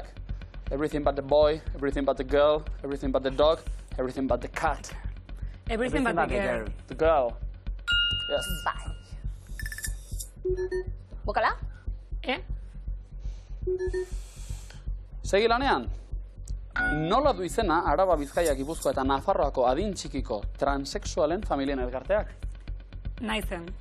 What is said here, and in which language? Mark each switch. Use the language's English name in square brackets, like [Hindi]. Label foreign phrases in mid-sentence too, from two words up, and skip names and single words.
[English] Everything but the boy, everything but the girl, everything but the dog, everything but the cat. Everything but the girl. The girl. Yes. [Basque] Bai. Bukala? Segi lanean. Nola du izena Araba, Bizkaia, Gipuzkoa eta Nafarroako adin txikiko transexualen familien elkarteak? Naizen.